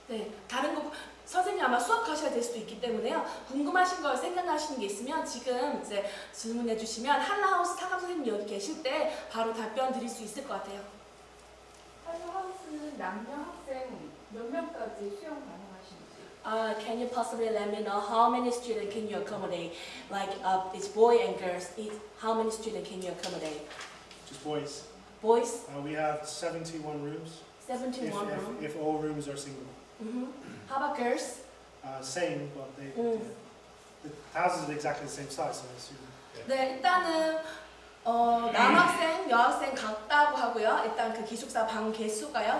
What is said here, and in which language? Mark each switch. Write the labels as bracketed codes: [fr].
[ko] 네, 다른 거 선생님 아마 수업하셔야 될 수도 있기 때문에요. 궁금하신 걸 생각나시는 게 있으면 지금 이제 질문해 주시면 할라우스 사감 선생님 여기 계실 때 바로 답변 드릴 수 있을 것 같아요. 할라우스는 남녀 학생 몇 명까지 수용 가능하신지? [en] Can you possibly let me know how many students can you accommodate? Like it's boy and girls. How many students can you accommodate? Just boys. Boys, We have 71 rooms. 71 room. If all rooms are single. How about girls? Same, but the houses are exactly the same size, so I assume. [ko] 네, 일단은 남학생, 여학생 같다고 하고요. 일단 그 기숙사 방 개수가요.